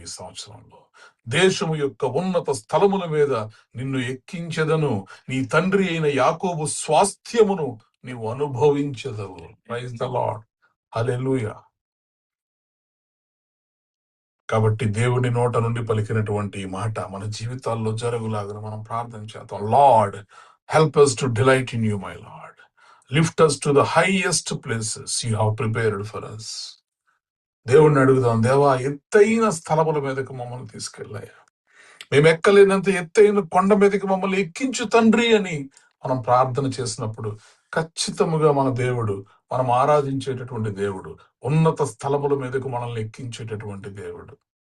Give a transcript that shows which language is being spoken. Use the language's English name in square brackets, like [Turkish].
[Telugu] ఈ సంవత్సరంలో దేశము యొక్క ఉన్నత స్థలముల మీద నిన్ను ఎక్కించెదను, నీ తండ్రి అయిన యాకోబు స్వాస్థ్యమును నీవు అనుభవించెదవు. [English] Praise the Lord. [Telugu] హల్లెలూయా. కాబట్టి దేవుని నోట నుండి పలికినటువంటి ఈ మాట మన జీవితాల్లో జరుగులాగా మనం ప్రార్థన చేద్దాం. [English] Lord, help us to delight in you, my Lord. Lift us to the highest places you have prepared for us. [Telugu] దేవుణ్ణి అడుగుదాం, దేవా ఎత్తైన స్థలముల మీదకి మమ్మల్ని తీసుకెళ్ళాయా, మేము ఎక్కలేనంత ఎత్తైన కొండ మీదకి మమ్మల్ని ఎక్కించు తండ్రి అని మనం ప్రార్థన చేసినప్పుడు ఖచ్చితముగా మన దేవుడు, మనం ఆరాధించేటటువంటి దేవుడు, ఉన్నత స్థలముల మీదకు మనల్ని ఎక్కించేటటువంటి దేవుడు.